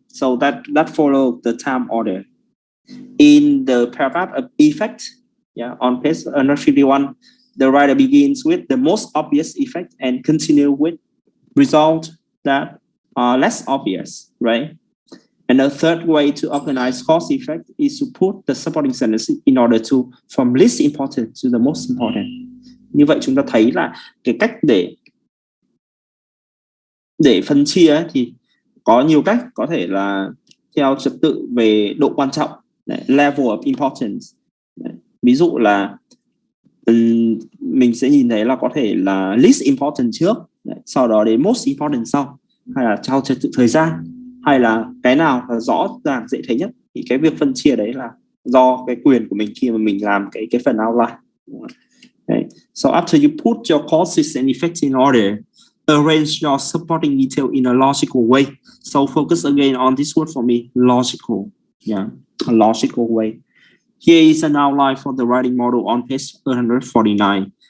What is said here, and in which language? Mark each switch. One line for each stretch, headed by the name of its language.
English: So that followed the time order. In the paragraph of effect, yeah, on page 151, the writer begins with the most obvious effect and continue with result that are less obvious, right? And the third way to organize cause effect is to put the supporting sentence in order to from least important to the most important.
Vietnamese: Như vậy chúng ta thấy là cái cách để phân chia thì có nhiều cách, có thể là theo trật tự về độ quan trọng,
English: level of importance.
Vietnamese: Ví dụ là mình sẽ nhìn thấy là có thể là least important trước, sau đó đến most important sau, hay là theo trật tự thời gian, hay là cái nào là rõ ràng dễ thấy nhất. Thì cái việc phân chia đấy là do cái quyền của mình khi mà mình làm cái phần outline.
English: Okay. So after you put your causes and effects in order, arrange your supporting detail in a logical way. So focus again on this word for me, logical. Yeah, a logical way. Here is an outline for the writing model on page 149.